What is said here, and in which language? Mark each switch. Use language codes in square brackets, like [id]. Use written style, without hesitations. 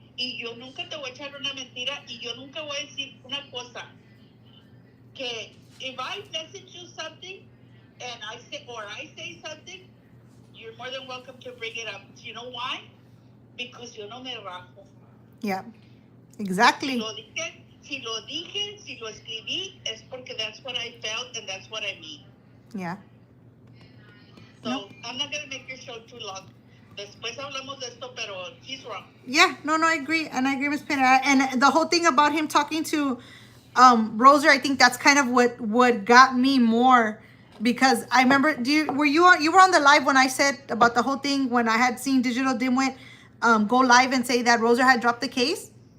[es] Y yo nunca te voy a echar una mentira, y yo nunca voy a decir una cosa. Que [en] if I message you something, and I say something, you're more than welcome to bring it up. You know why? Because [es] yo no me rajo. [en] Yeah. Exactly. [es] Si lo dije, si lo escribí, es porque [en] that's what I felt and that's what I mean. Yeah. So, nope. I'm not going to make your show too long. [es] Después hablamos de esto, pero [en] he's wrong. Yeah, no, I agree. And I agree, Ms. Pena. And the whole thing about him talking to Roser, I think that's kind of what got me more, because I remember, you were on the live when I said about the whole thing when I had seen Digital Dimwit go live and say that Roser had dropped the case?